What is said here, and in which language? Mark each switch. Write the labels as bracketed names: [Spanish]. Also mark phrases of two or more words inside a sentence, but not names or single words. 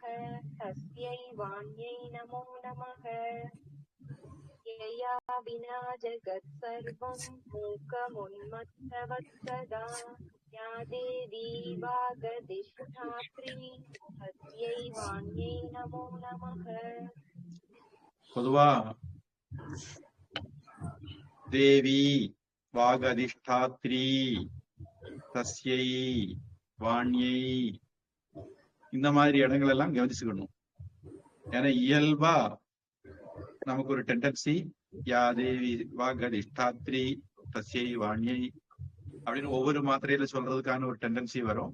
[Sanskrit] तस्यै वाण्यै नमो नमः. यया विना जगत् सर्वं मूकमुन्मत्तवत् सदा या देवी वागदिष्ठात्री तस्यै वाण्यै नमो नमः. [Tamil] பொதுவா [Sanskrit] देवी वागधिष्ठात्री तस्यै वाण्यै [Tamil] இந்த மாதிரி இடங்கள் எல்லாம் கவனிச்சுக்கணும். ஏன்னா இயல்பா நமக்கு ஒரு டெண்டன்சி [Sanskrit] या देवी वागधिष्ठात्री तस्यै वाण्यै [Tamil] அப்படின்னு ஒவ்வொரு மாத்திரையில சொல்றதுக்கான ஒரு டெண்டன்சி வரும்.